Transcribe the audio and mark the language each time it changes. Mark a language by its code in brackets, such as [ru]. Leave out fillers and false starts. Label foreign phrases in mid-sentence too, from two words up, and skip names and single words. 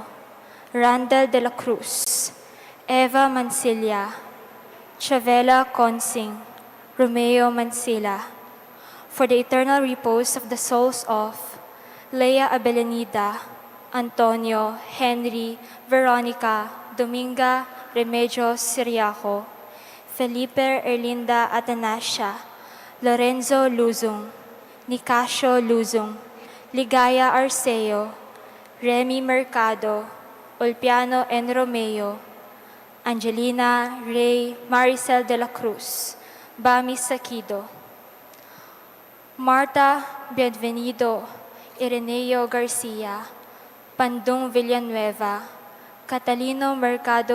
[en] Randall De La Cruz, Eva Mansilla, Chavela Consing, Romeo Mansilla, for the eternal repose of the souls of Leia Abelenida, Antonio, Henry, Veronica, Dominga, Remedios Siriaco, Felipe Erlinda Atanasia, Lorenzo Luzong, Nicasio Luzong, Ligaya Arceo, Remy Mercado, Ulpiano N. Romeo, Angelina Ray Maricel de la Cruz, Bami Sakido, Marta Bienvenido, Ireneo Garcia, Pandong Villanueva, Catalino Mercado